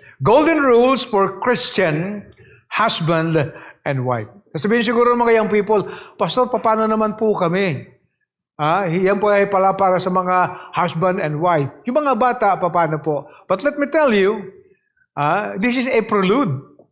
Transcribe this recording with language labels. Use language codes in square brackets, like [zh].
[en] Golden rules for Christian husband and wife. [tl] Sabihin siguro ng mga young people, Pastor, paano naman po kami? Yan po ay pala para sa mga [en] husband and wife. [tl] Yung mga bata, paano po? [en] But let me tell you, this is a prelude.